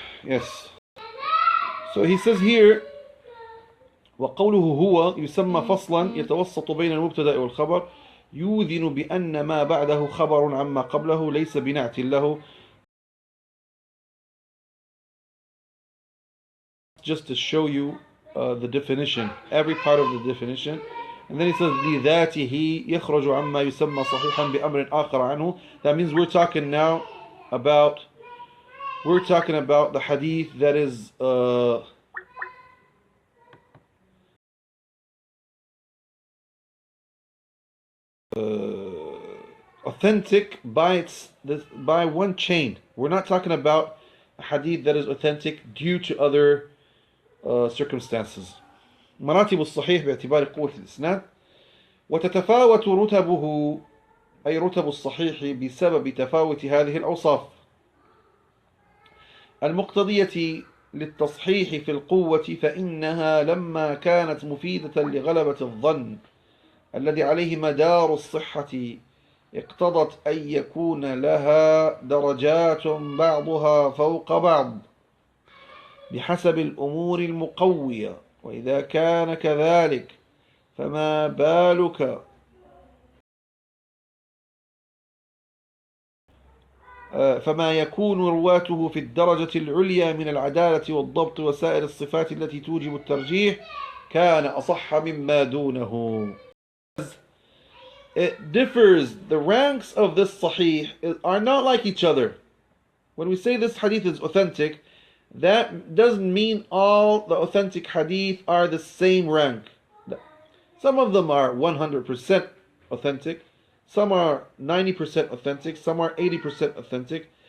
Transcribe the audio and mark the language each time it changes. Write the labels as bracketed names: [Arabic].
[English] Yes. So he says here [Arabic] وقوله هو يسمى فصلا يتوسط بين المبتدأ والخبر يوذن بأن ما بعده خبر عما قبله ليس بنعت له. [English] Just to show you the definition, every part of the definition. And then he says [Arabic] لذاته يخرج عما يسمى صحيحا بأمر آخر عنه. [English] That means we're talking about the hadith that is authentic by one chain. We're not talking about a hadith that is authentic due to other circumstances. [Arabic] مراتب الصحيح باعتبار قوة الإسناد. وتتفاوت رتبه أي رتب الصحيح بسبب تفاوت هذه الأوصاف المقتضية للتصحيح في القوة، فإنها لما كانت مفيدة لغلبة الظن الذي عليه مدار الصحة اقتضت أن يكون لها درجات بعضها فوق بعض بحسب الأمور المقوية. وإذا كان كذلك فما بالك فما يكون رواته في الدرجة العليا من العدالة والضبط وسائر الصفات التي توجب الترجيح كان أصح مما دونه. [English] It differs. The ranks of this sahih are not like each other. When we say this hadith is authentic, that doesn't mean all the authentic hadith are the same rank. Some of them are 100% authentic, some are 90% authentic, some are 80% authentic.